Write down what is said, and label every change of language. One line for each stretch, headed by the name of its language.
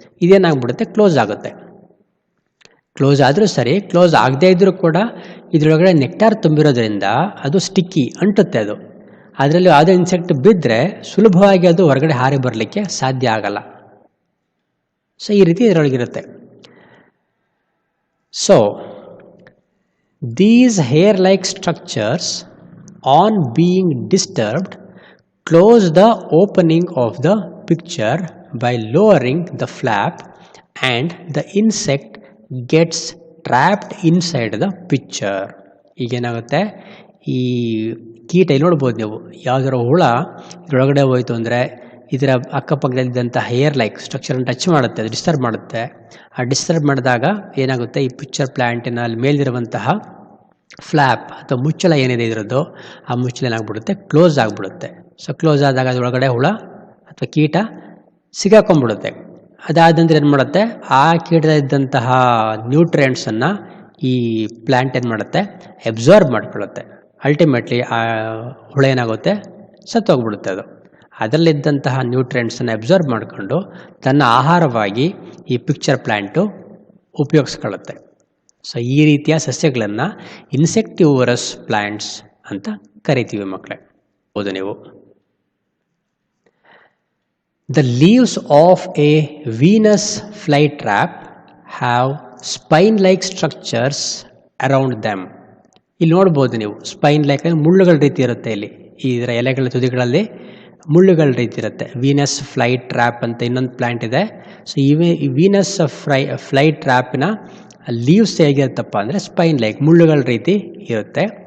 Kannada: ಇದೇನಾಗ್ಬಿಡುತ್ತೆ, close ಆಗುತ್ತೆ. Close ಆದರೂ ಸರಿ, ಕ್ಲೋಸ್ ಆಗದೇ ಇದ್ದರೂ ಕೂಡ ಇದರೊಳಗಡೆ ನೆಕ್ಟಾರ್ ತುಂಬಿರೋದ್ರಿಂದ ಅದು ಸ್ಟಿಕ್ಕಿ, ಅಂಟುತ್ತೆ. ಅದು ಅದರಲ್ಲಿ ಯಾವುದೇ ಇನ್ಸೆಕ್ಟ್ ಬಿದ್ದರೆ ಸುಲಭವಾಗಿ ಅದು ಹೊರಗಡೆ ಹಾರಿ ಬರಲಿಕ್ಕೆ ಸಾಧ್ಯ ಆಗಲ್ಲ. ಸೊ ಈ ರೀತಿ ಇದರೊಳಗಿರುತ್ತೆ.
English: So these hair-like structures, on being disturbed, close the opening of the picture by lowering the flap and the insect gets trapped inside the picture.
Kannada: ಈಗೇನಾಗುತ್ತೆ, ಈ ಕೀಟ ಇಲ್ಲಿ ನೋಡ್ಬೋದು ನೀವು, ಯಾವುದಾದ್ರು ಹುಳ ಇದರೊಳಗಡೆ ಹೋಯಿತು ಅಂದರೆ ಇದರ ಅಕ್ಕಪಕ್ಕದಲ್ಲಿದ್ದಂಥ ಹೇರ್ ಲೈಕ್ ಸ್ಟ್ರಕ್ಚರನ್ನು ಟಚ್ ಮಾಡುತ್ತೆ, ಅದು ಡಿಸ್ಟರ್ಬ್ ಮಾಡುತ್ತೆ. ಆ ಡಿಸ್ಟರ್ಬ್ ಮಾಡಿದಾಗ ಏನಾಗುತ್ತೆ, ಈ ಪಿಕ್ಚರ್ ಪ್ಲ್ಯಾಂಟಿನ ಅಲ್ಲಿ ಮೇಲಿರುವಂತಹ ಫ್ಲ್ಯಾಪ್ ಅಥವಾ ಮುಚ್ಚಳ ಏನಿದೆ ಇದರದ್ದು, ಆ ಮುಚ್ಚಳ ಏನಾಗ್ಬಿಡುತ್ತೆ, ಕ್ಲೋಸ್ ಆಗಿಬಿಡುತ್ತೆ. ಸೊ ಕ್ಲೋಸ್ ಆದಾಗ ಅದರೊಳಗಡೆ ಹುಳ ಅಥವಾ ಕೀಟ ಸಿಗಾಕೊಂಡ್ಬಿಡುತ್ತೆ. ಅದಾದ ನಂತರ ಏನು ಮಾಡುತ್ತೆ, ಆ ಕೀಟದಲ್ಲಿದ್ದಂತಹ ನ್ಯೂಟ್ರಿಯೆಂಟ್ಸನ್ನು ಈ ಪ್ಲ್ಯಾಂಟ್ ಏನು ಮಾಡುತ್ತೆ, ಅಬ್ಸಾರ್ಬ್ ಮಾಡ್ಕೊಳ್ಳುತ್ತೆ. ಅಲ್ಟಿಮೇಟ್ಲಿ ಆ ಹುಳ ಏನಾಗುತ್ತೆ, ಸತ್ತೋಗ್ಬಿಡುತ್ತೆ. ಅದು ಅದರಲ್ಲಿದ್ದಂತಹ ನ್ಯೂಟ್ರಿಯೆಂಟ್ಸನ್ನು ಅಬ್ಸಾರ್ಬ್ ಮಾಡಿಕೊಂಡು ತನ್ನ ಆಹಾರವಾಗಿ ಈ ಪಿಕ್ಚರ್ ಪ್ಲ್ಯಾಂಟು ಉಪಯೋಗಿಸ್ಕೊಳ್ಳುತ್ತೆ. ಸೊ ಈ ರೀತಿಯ ಸಸ್ಯಗಳನ್ನು ಇನ್ಸೆಕ್ಟಿವರಸ್ ಪ್ಲ್ಯಾಂಟ್ಸ್ ಅಂತ ಕರಿತೀವಿ ಮಕ್ಕಳೇ. ಹೌದು ನೀವು.
English: The leaves of a Venus flytrap have spine-like structures around them.
Kannada: ಇಲ್ಲಿ ನೋಡ್ಬೋದು ನೀವು, ಸ್ಪೈನ್ ಲೈಕ್ ಮುಳ್ಳುಗಳ ರೀತಿ ಇರುತ್ತೆ. ಇಲ್ಲಿ ಇದರ ಎಲೆಗಳ ತುದಿಗಳಲ್ಲಿ ಮುಳ್ಳುಗಳ ರೀತಿ ಇರುತ್ತೆ. ವೀನಸ್ ಫ್ಲೈ ಟ್ರ್ಯಾಪ್ ಅಂತ ಇನ್ನೊಂದು ಪ್ಲ್ಯಾಂಟ್ ಇದೆ. ಸೊ ಈ ವೀನಸ್ ಫ್ಲೈ ಟ್ರ್ಯಾಪಿನ ಲೀವ್ಸ್ ಹೇಗಿರುತ್ತಪ್ಪ ಅಂದರೆ ಸ್ಪೈನ್ ಲೈಕ್ ಮುಳ್ಳುಗಳ ರೀತಿ ಇರುತ್ತೆ.